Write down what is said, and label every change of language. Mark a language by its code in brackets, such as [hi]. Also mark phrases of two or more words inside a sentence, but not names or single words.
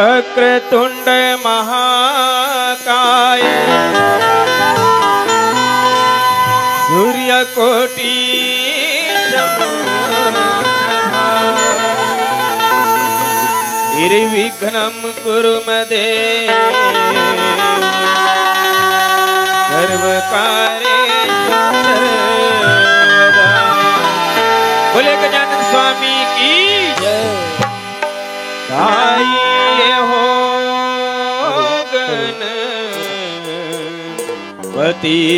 [sa] वक्रतुंड महाकाय सूर्यकोटि निर्विघ्नं कुरु मे देव सर्वकार्येषु सर्वदा। [hi] बोले गजानन स्वामी की जय। गाइए हो गणपति